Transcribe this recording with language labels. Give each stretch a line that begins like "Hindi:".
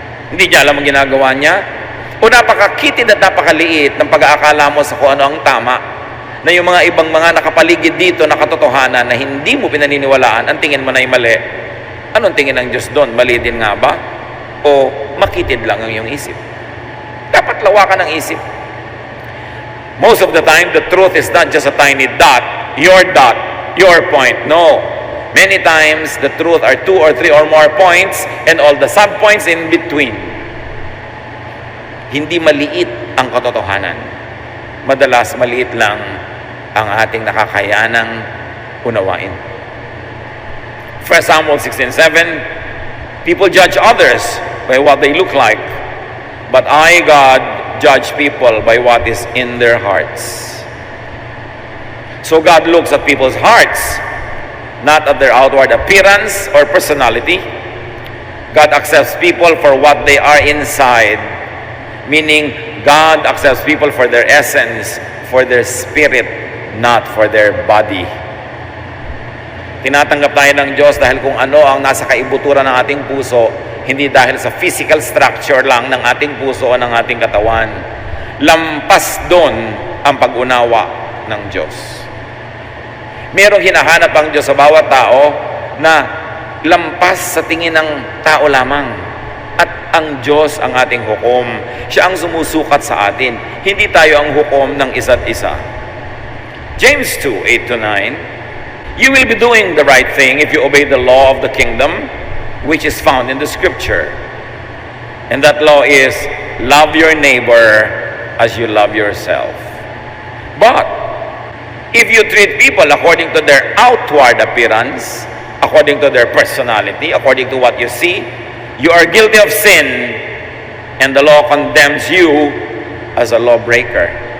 Filipino: Hindi niya alam ang ginagawa niya? O napakakitid at napakaliit ng pag-aakala mo sa kung ano ang tama, na yung mga ibang mga nakapaligid dito na katotohanan na hindi mo pinaniniwalaan, ang tingin mo na ay mali. Anong tingin ng Diyos doon? Mali din nga ba? O makitid lang ang iyong isip? Dapat lawakan ang isip.
English: Most of the time, the truth is not just a tiny dot, your point. No. Many times, the truth are 2 or 3 or more points and all the sub-points in between.
Filipino: Hindi maliit ang katotohanan. Madalas maliit lang ang ating nakakayanang unawain.
English: 1 Samuel 16:7, people judge others by what they look like, but I, God, judge people by what is in their hearts. So God looks at people's hearts, not at their outward appearance or personality. God accepts people for what they are inside. Meaning, God accepts people for their essence, for their spirit, not for their body.
Filipino: Tinatanggap tayo ng Diyos dahil kung ano ang nasa kaibuturan ng ating puso, hindi dahil sa physical structure lang ng ating puso o ng ating katawan. Lampas doon ang pag-unawa ng Diyos. Merong hinahanap ang Diyos sa bawat tao na lampas sa tingin ng tao lamang. At ang Diyos ang ating hukom. Siya ang sumusukat sa atin. Hindi tayo ang hukom ng isa't isa.
English: James 2:8-9, you will be doing the right thing if you obey the law of the kingdom, which is found in the scripture. And that law is, love your neighbor as you love yourself. But if you treat people according to their outward appearance, according to their personality, according to what you see, you are guilty of sin, and the law condemns you as a lawbreaker.